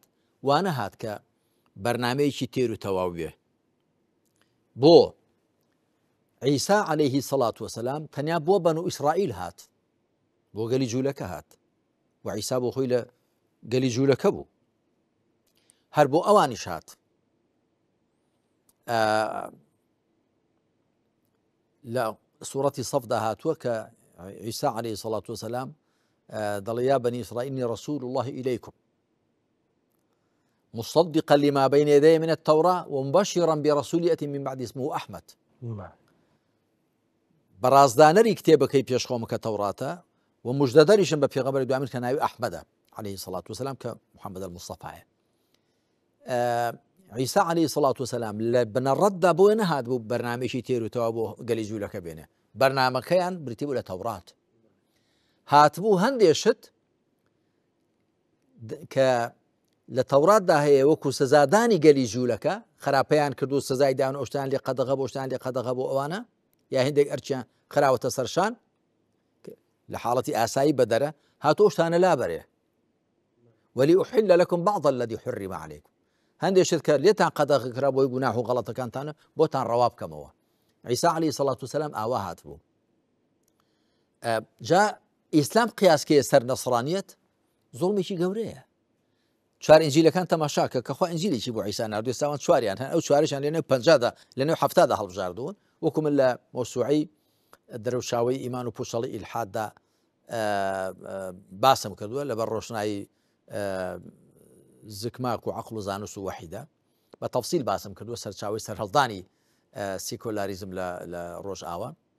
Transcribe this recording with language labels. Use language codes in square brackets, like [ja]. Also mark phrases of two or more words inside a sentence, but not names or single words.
[ckb] وانە هات کە بەرنامەیەکی تێر و تەواو بێ بۆ عیسا [ar] عەلەیهی سەڵات وسەلام [ckb] تەنیا بۆ بەنو ئیسرائیل هات بۆ گەلی جوولەکە هات و عیسا بۆ خۆی لە گەلی جوولەکە بوو هەر بۆ ئەوانیش هات لە سوورەتی سەفدا هاتووە کە عیسا [ar] عەلەیهی سەڵات وسەلام [ckb] دەڵێ [ar] یا بەنی ئیسرائیل إنی رەسوول الله إليكم مصدقا لما بين يدي من التوراة ومبشرا برسول يأتي من بعد اسمه أحمد [ckb] بەڕازدانەری کتێبەکەی پێشخۆم کە تەوراتە و مژدەدەریشم بە پێغەمبەری دوامین کە ناوی ئەحمەدە [ar] عليه الصلاة والسلام [ckb] کە محەممەد المستەفایە. عیسا [ar] عليه الصلاة والسلام [ckb] لە بنەڕەتدا بۆ نەهات بوو بەرنامێکی تێروتەوە بۆ گەلی جوولەکە بێنێ، بەرنامەکەیان بریتی بوو لە تەورات، هاتبوو هەندێشت کە لە تەوراتدا هەیە وەکو سزادانی گەلی جوولەکە خراپەیان کردو سزای داون ئەوشتان لێ قەدەغە بۆشتان لێ قەدەغە بۆ ئەوانە یا هەندێک ئەرچیان خراوەتە سەرشان لە حاڵەتی ئاسایی بەدەرە هاتۆ شتانە لابەرێ [ar] ولأحل لكم بعض الذي حرم عليكم [ckb] هەندێشت کە لێتان قەدەغ کرا بۆی گوناح و غەڵەتەکانتانە بۆتان ڕەوا بکەمەوە. عیسا [ar] عليه الصلاة والسلام [ckb] ئاوا هاتبوو. جا ئیسلام قیاسکەیە سەر نەسڕانیەت زوڵمێکی گەورەیە. چوار ئینجیلەکان تەماشاکە کە خوا ئینجیلێکی بۆ عیسا ناردووە ساوان چواریان هەن ئەو چوارشان لێنێ 50دا لەنێو 70دا هەڵبژاردوون وەکو من لە مۆسوعی دەرەوشاوی ئیمان و پوشەڵی ئیلحاددا باسم کردووە لەبەر ڕۆشنایی زکماک و عەقڵ و زانست و وەحیدا بە تەفسیل باسم کردووە سەرچاوی سەرهەڵدانی سیکۆلاریزم لە ڕۆژئاوا.